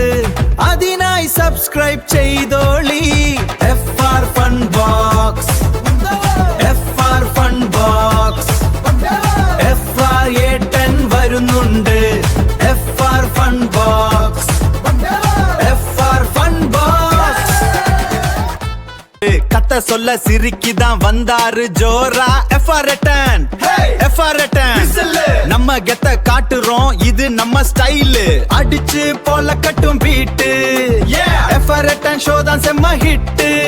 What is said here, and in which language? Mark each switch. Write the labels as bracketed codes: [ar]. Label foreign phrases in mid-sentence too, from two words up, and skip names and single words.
[ml] അതിനായി സബ്സ്ക്രൈബ് ചെയ്തോളി. FR ഫൺ ബോക്സ്, FR ഫൺ ബോക്സ്. FR വരുന്നുണ്ട്. FR ഫൺ ബോക്സ്, FR ഫൺ ബോക്സ്. [ta] கத்த சொல்ல சிரிக்கிதான் வந்தாரு ஜோரா. FR நம்ம கெத்த காட்டுறோம், இது நம்ம ஸ்டைலு. அடிச்சு போல கட்டும் பீட்டு. FR ஷோ தான் செம்ம ஹிட்டு.